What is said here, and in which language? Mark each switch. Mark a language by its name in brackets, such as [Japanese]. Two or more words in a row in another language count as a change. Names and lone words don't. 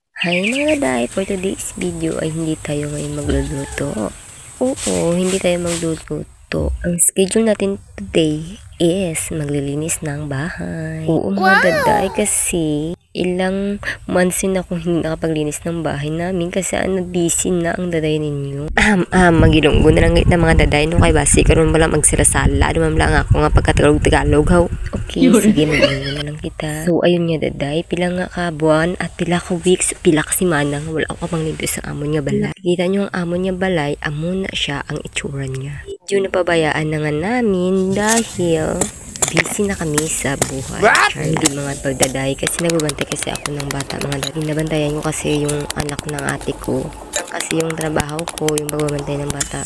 [Filipino] Hi mga day, [English] for today's video [Filipino] ay hindi tayo ngayon magluluto. Oo, hindi tayo magluluto. Ang schedule natin today is maglilinis ng bahay. Oo mga daday, kasi ilang months na akong hindi nakapaglinis ng bahay namin kasi busy na ang daday ninyo. [Hiligaynon] Magilunggo na lang na mga daday no kay basi karon wala magsirasala. Dumam lang ako nga pagkatagalog-tagalog haw. Okay, sige magilunggo na lang kita. So ayun nga daday, pila nga ka buwan at pila ka weeks, pila ka semana nga wala ako pang nito sa amon nga balay. Kita nyo ang amon nga balay, amon na siya ang itsura niya. [Filipino] Medyo napabayaan na nga namin dahil busy na kami sa buhay. Hindi mga pagdaday kasi nagbabantay kasi ako ng bata mga dati. Nabantayan ko kasi yung anak ng ate ko. Kasi yung trabaho ko, yung pagbabantay ng bata.